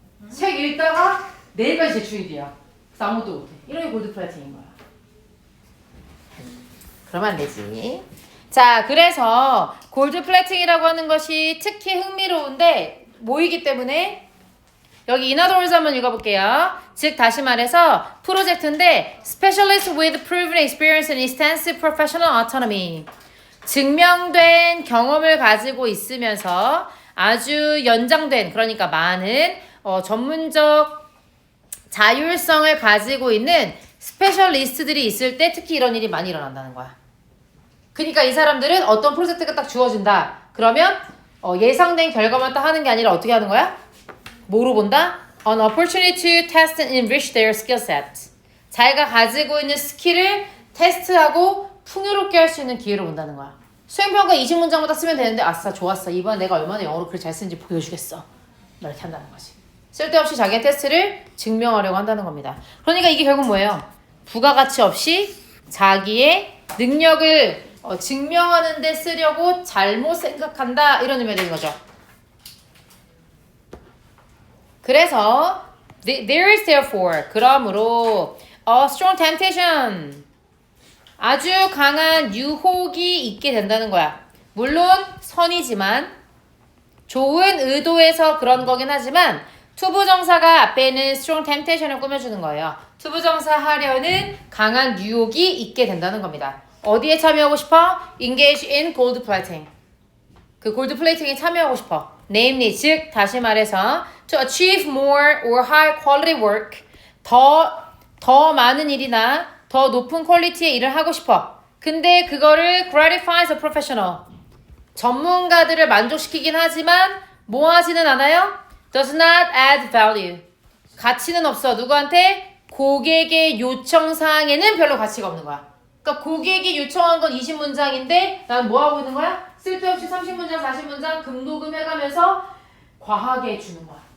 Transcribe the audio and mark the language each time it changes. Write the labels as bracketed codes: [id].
[ko] 책 읽다가 내일까지 제출일이야. 그래서 아무것도 못해. 이런 게 골드 플래팅인 거야. 그러면 안 되지. 자, 그래서 골드 플래팅이라고 하는 것이 특히 흥미로운데 뭐이기 때문에 여기 [en] in other words [ko] 한번 읽어볼게요. 즉 다시 말해서 프로젝트인데 [en] specialist with proven experience and extensive professional autonomy. [ko] 증명된 경험을 가지고 있으면서 아주 연장된 그러니까 많은 전문적 자율성을 가지고 있는 스페셜리스트들이 있을 때 특히 이런 일이 많이 일어난다는 거야. 그러니까 이 사람들은 어떤 프로젝트가 딱 주어진다. 그러면 예상된 결과만 딱 하는 게 아니라 어떻게 하는 거야? 뭐로 본다? [en] An opportunity to test and enrich their skill set. [ko] 자기가 가지고 있는 스킬을 테스트하고 풍요롭게 할 수 있는 기회로 본다는 거야. 수행평가 20문장마다 쓰면 되는데 아싸 좋았어. 이번에 내가 얼마나 영어로 글 잘 쓰는지 보여주겠어. 이렇게 한다는 거지. 쓸데없이 자기의 테스트를 증명하려고 한다는 겁니다. 그러니까 이게 결국 뭐예요? 부가가치 없이 자기의 능력을 증명하는 데 쓰려고 잘못 생각한다. 이런 의미가 되는 거죠. 그래서 [en] there is therefore [ko] 그러므로 [en] a strong temptation [ko] 아주 강한 유혹이 있게 된다는 거야. 물론 선이지만 좋은 의도에서 그런 거긴 하지만 투부정사가 앞에 있는 [en] strong temptation [ko] 을 꾸며주는 거예요. 투부정사 하려는 강한 유혹이 있게 된다는 겁니다. 어디에 참여하고 싶어? [en] Engage in gold plating. [ko] 그 골드 플레이팅에 참여하고 싶어. [en] Namely, [ko] 즉 다시 말해서 [en] to achieve more or high quality work. [ko] 더 많은 일이나 더 높은 퀄리티의 일을 하고 싶어. 근데 그거를 [en] gratifies a professional. [ko] 전문가들을 만족시키긴 하지만 뭐 하지는 않아요? [en] Does not add value. [ko] 가치는 없어. 누구한테? 고객의 요청사항에는 별로 가치가 없는 거야. 그러니까 고객이 요청한 건 20문장인데 난 뭐 하고 있는 거야? 쓸데없이 30문장, 40문장 금도금 해가면서 과하게 주는 거야.